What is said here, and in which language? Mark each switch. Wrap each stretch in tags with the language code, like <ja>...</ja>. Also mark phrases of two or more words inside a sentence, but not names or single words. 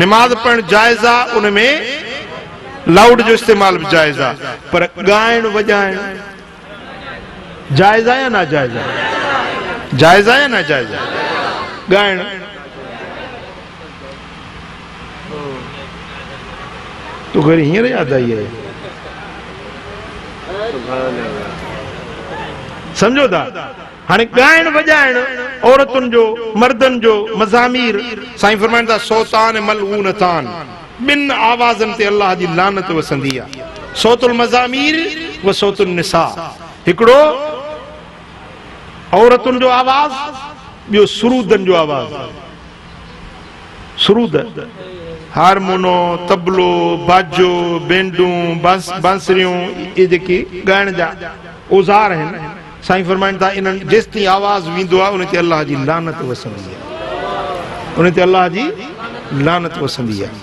<sd>निमाज़ पढ़ण जाइज़ आहे, उन में लाउड जो इस्तेमाल भी जायज़ आहे। पर ॻाइण वॼाइण जायज़ आहे या ना जायज़ आहे? जायज़ आहे या ना जायज़ आहे? ॻाइण तो घर हींअर याद आई है, समझो था। हाणे ॻाइण वॼाइण औरतुनि जो मर्दनि जो मज़ामीर, साईं फरमाइनि था</sd> <ar>صوتان ملعونتان,</ar> <sd>ॿिनि आवाज़नि ते अल्लाह जी लानत वसंदी आहे।</sd> <ar>صوت المزامير وصوت النساء,</ar> <sd>हिकिड़ो औरतुनि जो आवाज़, ॿियो सुरूदनि जो आवाज़। सुरूद, हारमोनो, तबलो, बाजो, बेंडूं, बांसुरियूं, ये जेके ॻाइण जा औज़ार आहिनि, साईं फरमाइनि था इन्हनि जेसिताईं आवाज़ वेंदो आहे उन ते अल्लाह जी लानत वसंदी आहे, उन ते अल्लाह जी लानत वसंदी आहे।</sd>